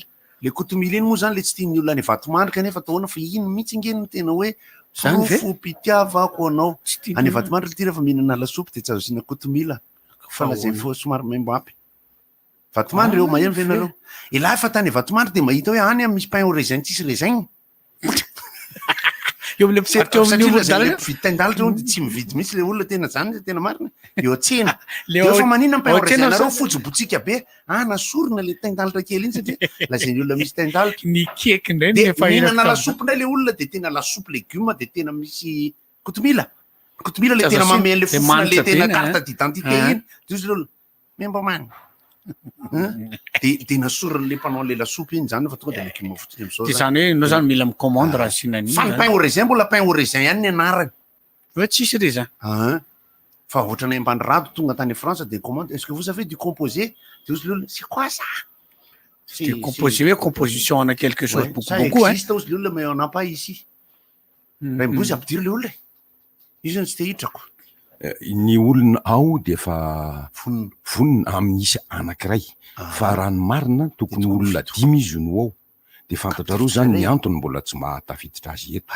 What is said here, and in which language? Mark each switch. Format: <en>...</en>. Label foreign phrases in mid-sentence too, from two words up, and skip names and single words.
<mg>iny moa zany le tsy tian'ny olona ny vatomandrika nefa ataona fa iny mihitsy ingeny no tena hoe profo mpitiavako anao any vatomandrika ty rehefa mihinana lasopy de tsy azo asina kotomila fa lazay fo somary maimbo ampy vatomandry eo maheno venareo ilahy fa tany vatomandry de mahita hoe any misy</mg> <fr>pain au raisin</fr> <mg>tsisy raisin eo amle mpisaritra eo amin'ny vitandalatra eo de tsy mividy mihitsy le olona tena zany tena marina eo tsena fa manina</mg> <fr>pain au raisin</fr> <mg>nareo fojobotsika be nasorina le tendalatra kely iny satria lazay ny olona misy tendalatra ny keky ndray de mihinana lasopy ndray le olona de tena lasopy legume de tena misy kotomila le tena mameny le fofona le tena</mg> <fr>carte d'identité</fr> <mg>iny de izy le olona memba mamy de nasorina le mpanao le lasopy iny zany fa tonga de legume fotsiny am'zao de zany hoe anao zany mila micommande raha sinaniny fa ny</mg> <fr>pain au raisin</fr> <mg>mbola</mg> <fr>pain au raisin</fr> <mg>ihany ny anarany hoe tsisy raisin fa ohatrany ambany rado tonga tany Frantsa de commande</mg> <fr>est-ce que vous avez du composé</fr> <mg>de ozy le olona</mg> <fr>c'est quoi ça c'est composé</fr> <mg>hoe composition ana</mg> <fr>quelque chose beaucoup beaucoup</fr> <mg>hein existe ozy le olona</mg> <fr>mais on n'a pas ici</fr> <mg>raimbozy ampidiry le olona io zany tsy te hitrako ny olona ao de efa vonona amin'isy anankiray fa raha ny marina tokony olona 5 izy no ao de fantatrareo zany ny antony mbola tsy mahatafiditra azy eto</mg>